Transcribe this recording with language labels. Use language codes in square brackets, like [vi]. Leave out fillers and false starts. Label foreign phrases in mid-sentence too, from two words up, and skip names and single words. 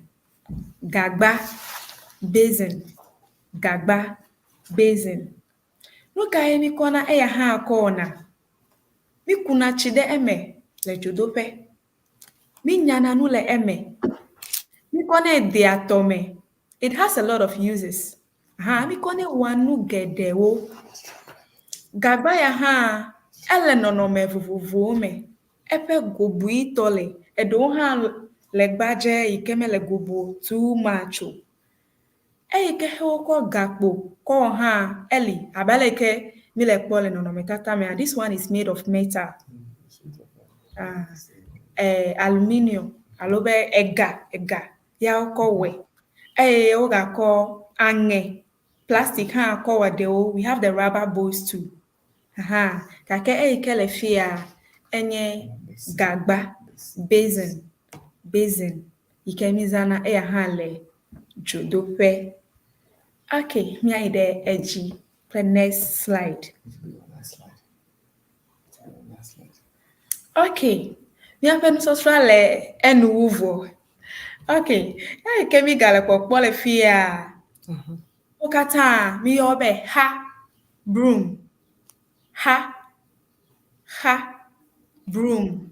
[ee] Gagba, basin. Gagba, basin. Nu kae mi kɔna eya hã kɔna? Mi kuna tsi ɖe eme le dzodoƒe. Mi nyana nu le eme. Mi kɔnɛ de atɔme. [en] It has a lot of uses. [ee] Mi kɔnɛ wɔa nu geɖewo. Gagba ya hã, ele nɔnɔme vovovowo me. Eƒe gobuitɔ le. Eɖewo hã le gbadze yi ke mele gobo [en] too much [ee] o. Eyi ke wokɔ gakpo kɔ hã eli. Abe le ke mi le kpɔ le nɔnɔme tata mea. [en] This one is made of metal. Aluminium. [ee] Alo be ega. Ya wokɔ wɛ. Wogakɔ aŋɛ. Plastic hã kɔ wɔ ɖewo. [en] We have the rubber bowls too. [ee] Gake eyi ke le fia enye gagba, basin. Basin. Yi ke mi zãna eya hã le dzodoƒe. Okay, miayi ɖe edzi. [en] The next slide. Okay. [ee] Miaƒe nusɔsrɔ̃ le enu vɔ. Okay. Eyi ke mi gale kpɔkpɔ le fia. Wo katã mi yɔ be broom. Broom.